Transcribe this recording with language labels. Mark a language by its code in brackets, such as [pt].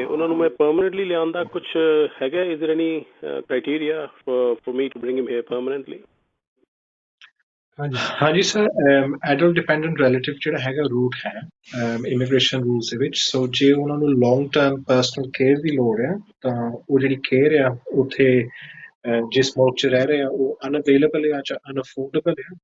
[pa] ਉਹਨਾਂ ਨੂੰ ਮੈਂ permanently ਲਿਆਉਣ ਦਾ ਕੁਛ ਹੈਗਾ? [en] Is there any criteria for me to bring him here permanently? [pa] ਹਾਂਜੀ ਸਰ, ਐਡਲਟ ਡਿਪੈਂਡੈਂਟ ਰਿਲੇਟਿਵ ਜਿਹੜਾ ਹੈਗਾ ਰੂਟ ਹੈ ਇਮੀਗ੍ਰੇਸ਼ਨ ਰੂਲਸ ਦੇ ਵਿੱਚ। ਸੋ ਜੇ ਉਹਨਾਂ ਨੂੰ ਲੌਂਗ ਟਰਮ ਪਰਸਨਲ ਕੇਅਰ ਦੀ ਲੋੜ ਹੈ ਤਾਂ ਉਹ ਜਿਹੜੀ ਕੇਅਰ ਆ ਉੱਥੇ ਜਿਸ ਮੁਲਕ 'ਚ ਰਹਿ ਰਹੇ ਆ ਉਹ ਅਨਅਵੇਲੇਬਲ ਆ ਜਾਂ ਅਨਅਫੋਰਡੇਬਲ ਆ।